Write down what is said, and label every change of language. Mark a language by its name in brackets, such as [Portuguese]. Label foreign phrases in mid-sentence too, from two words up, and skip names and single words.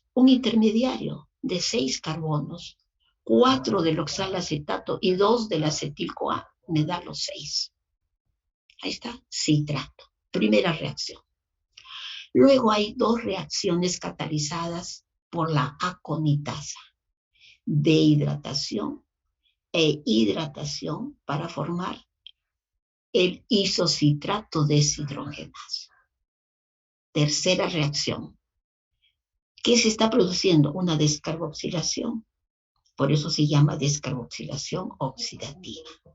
[Spanish] Un intermediario de 6 carbonos, 4 del oxalacetato y 2 del acetil-CoA, me da los 6. Ahí está, citrato. Primera reacción. Luego hay 2 reacciones catalizadas por la aconitasa, dehidratación e hidratación para formar el isocitrato deshidrogenasa. Tercera reacción. ¿Qué se está produciendo? Una descarboxilación. Por eso se llama descarboxilación oxidativa.